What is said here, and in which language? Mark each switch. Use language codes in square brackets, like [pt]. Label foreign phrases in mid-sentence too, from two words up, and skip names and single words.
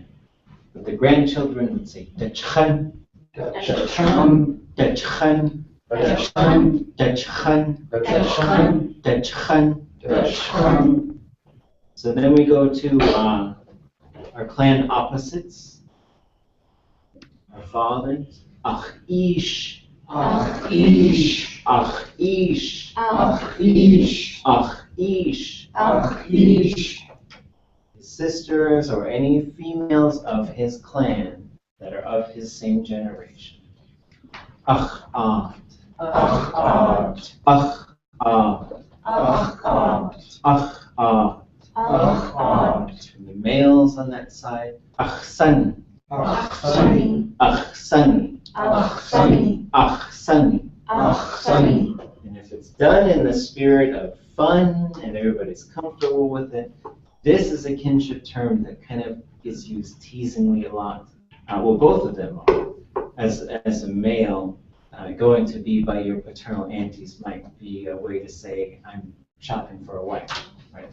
[en] But the grandchildren would say Dachchan, Dachchan, Dachchan, Dachchan, Dachchan, Dachchan, Dachchan, Dachchan, So then we go to our clan opposites, our fathers. [tli] Ach ish, Ach ish, ach ish, Ach ish, ach ish. Ach ish, [en] His sisters or any females of his clan that are of his same generation. [tli] Ach art, ach, art, ach art, ach, art, ach art. ach, art, [en] And the males on that side, [tli] ach sani, ach, sunny, ach sani, ach, sunny, ach sani. ach, sunny, [en] And if it's done in the spirit of fun and everybody's comfortable with it, this is a kinship term that kind of is used teasingly a lot. Well, both of them are. As a male, going to be by your paternal aunties might be a way to say, I'm shopping for a wife, right?